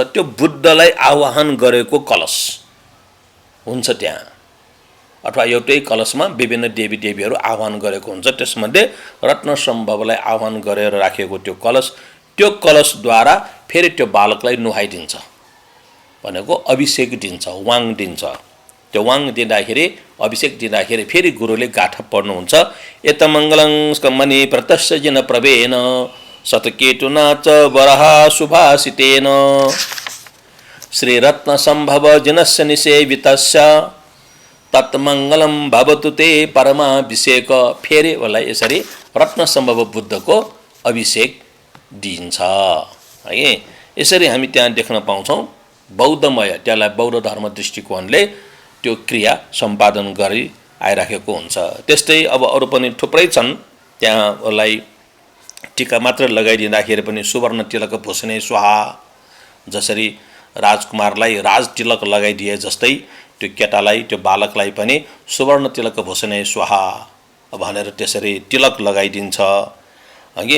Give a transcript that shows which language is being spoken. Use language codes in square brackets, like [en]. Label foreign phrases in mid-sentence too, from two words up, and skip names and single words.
[ne] त्यो बुद्धलाई आवाहन गरेको कलश हुन्छ त्यहाँ, अथवा एउटै कलशमा विभिन्न देवी देवीहरू आह्वान गरेको हुन्छ। त्यसमध्ये रत्न सम्भवलाई आह्वान गरेर राखेको त्यो कलशद्वारा फेरि त्यो बालकलाई नुहाइदिन्छ भनेको अभिषेक दिन्छ, वाङ दिन्छ। त्यो वाङ दिँदाखेरि अभिषेक दिँदाखेरि फेरि गुरुले गाथा पढ्नुहुन्छ, [sa] एतमङ्गलं स्कमनि प्रतस्य जिन प्रवेन शतकेतुना च वरहा सुभाषितेन श्रीरत्न सम्भव जिनस्य निसेवितस्य तत्मङ्गलम भवतु ते परमाभिषेक। [ne] फेरि उसलाई यसरी रत्न सम्भव बुद्धको अभिषेक दिन्छ है। यसरी हामी त्यहाँ देख्न पाउँछौँ बौद्धमय, त्यसलाई बौद्ध धर्म दृष्टिकोणले त्यो क्रिया सम्पादन गरी आइराखेको हुन्छ। त्यस्तै अब अरू पनि थुप्रै छन्। त्यहाँ उसलाई टीका मात्र लगाइदिँदाखेरि पनि [sa] सुवर्ण तिलक भूषणे स्वाहा, [ne] जसरी राजकुमारलाई राज तिलक लगाइदिए जस्तै त्यो केटालाई त्यो बालकलाई पनि [sa] सुवर्ण तिलक भूषणे स्वाहा [ne] भनेर त्यसरी तिलक लगाइदिन्छ हगि।